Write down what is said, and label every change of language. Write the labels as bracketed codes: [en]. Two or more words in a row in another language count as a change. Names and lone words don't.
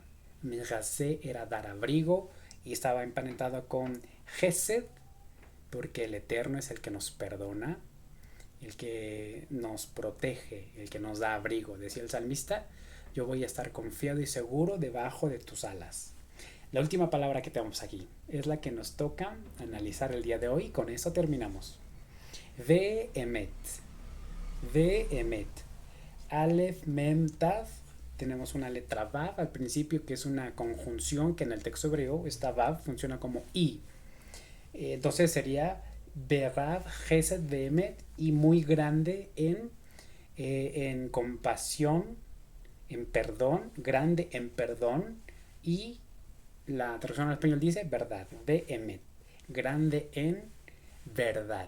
[es] Mejasé era dar abrigo y estaba emparentado con gesed porque el Eterno es el que nos perdona, el que nos protege, el que nos da abrigo. Decía el salmista: yo voy a estar confiado y seguro debajo de tus alas. La última palabra que tenemos aquí es la que nos toca analizar el día de hoy. Con eso terminamos. [he] ואמת. ואמת. אלף, מם, תו. [es] Tenemos una letra Vav al principio, que es una conjunción que en el texto hebreo, esta Vav funciona como I. Entonces sería [he] ורב חסד ואמת, [es] y muy grande en compasión, en perdón, grande en perdón, y la traducción al español dice verdad, Ve'emet, grande en verdad.